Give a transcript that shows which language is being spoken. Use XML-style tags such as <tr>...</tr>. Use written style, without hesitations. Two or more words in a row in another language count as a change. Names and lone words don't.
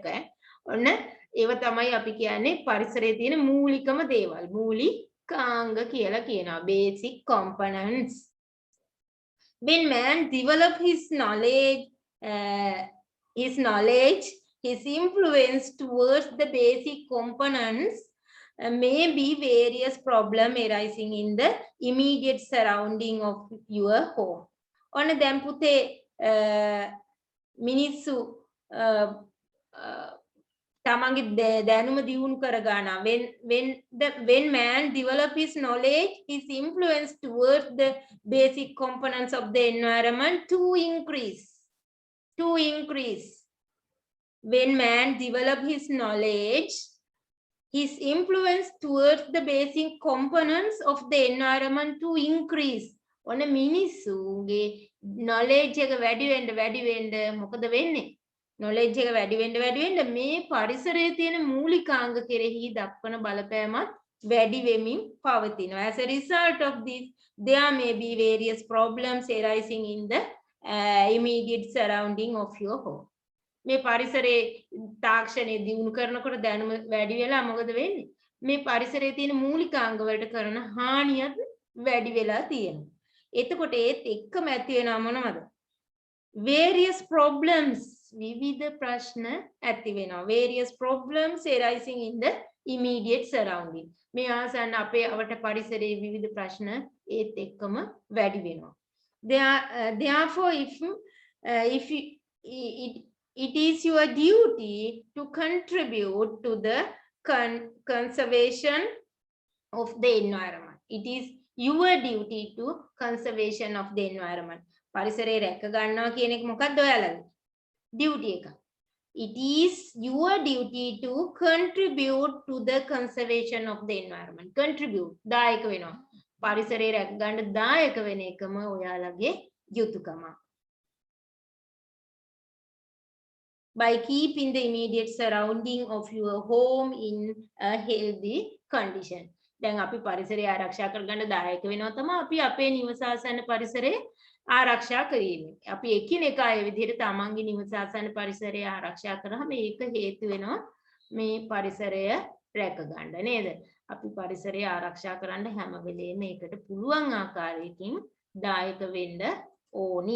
<si>ඔන්න ඒව තමයි අපි කියන්නේ පරිසරයේ තියෙන මූලිකම දේවල්. මූලිකාංග කියලා කියනවා.</si> <en>Basic components. When man develop his knowledge, his influence towards the basic components, may be various problem arising in the immediate surrounding of your home.</en> <si>On දැන් පුතේ මිනිස්සු තමන්ගේ දැනුම දියුණු කර ගන්නවා.</si> <en>When man develop his knowledge, his influence towards the basic components of the environment to increase. When man develop his knowledge, his influence towards the basic components of the environment to increase.</en> <si>ඔන්න මිනිස්සුගේ knowledge එක වැඩි වෙන්න මොකද වෙන්නේ? knowledge එක වැඩි වෙන්න මේ පරිසරයේ තියෙන මූලිකාංග කෙරෙහි දක්වන බලපෑමත් වැඩි වෙමින් පවතිනවා.</si> <en>As a result of this, there may be various problems arising in the immediate surrounding of your home.</en> <si>මේ පරිසරයේ තාක්ෂණය දියුණු කරනකොට දැනුම වැඩි වෙලා මොකද වෙන්නේ? මේ පරිසරයේ තියෙන මූලිකාංග වලට කරන හානියත් වැඩි වෙලා තියෙනවා. එතකොට ඒත් එක්කම ඇති වෙනවා මොනවද?</si> <en>various problems,</en> <si>විවිධ ප්‍රශ්න ඇති වෙනවා.</si> <en>various problems arising in the immediate surrounding.</en> <si>මේ ආසන්න අපේ අවට පරිසරයේ විවිධ ප්‍රශ්න ඒත් එක්කම වැඩි වෙනවා.</si> <en>Therefore, if it is your duty to contribute to the conservation of the environment. It is your duty to conservation of the environment.</en> <si>පරිසරය රැක ගන්නවා කියන එක මොකක්ද ඔයාලගේ? duty එක.</si> <en>It is your duty to contribute to the conservation of the environment.</en> <si>Contribute දායක වෙනවා. පරිසරය රැක ගන්න දායක වෙන එකම ඔයාලගේ යුතුයකම. By keeping the immediate surrounding of your home in a healthy condition. දැන් අපි පරිසරය ආරක්ෂා කරගන්න දායක වෙනවා තමයි අපි අපේ නිවස ආසන්න පරිසරය ආරක්ෂා කිරීමෙන්. අපි එකිනෙකා ඒ විදිහට තමන්ගේ නිවස ආසන්න පරිසරය ආරක්ෂා කරාම ඒක හේතු වෙනවා මේ පරිසරය රැක ගන්න නේද? අපි පරිසරය ආරක්ෂා කරන්න හැම වෙලේම ඒකට පුළුවන් ආකාරයකින් දායක වෙන්න ඕනි.</si>